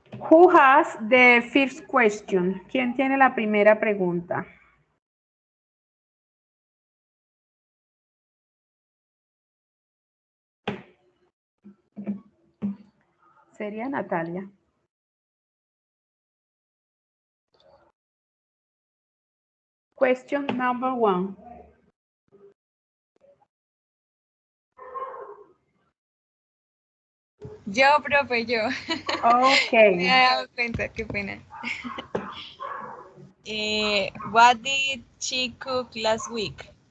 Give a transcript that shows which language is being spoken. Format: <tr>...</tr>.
<en>Who has the first question?</en> <es>¿Quién tiene la primera pregunta? Sería Natalia.</es> <en>Question number 1.</en> <es>Yo, profe, yo. Okay. Me he dado cuenta, qué pena.</es> <en>What did she cook last week?</en>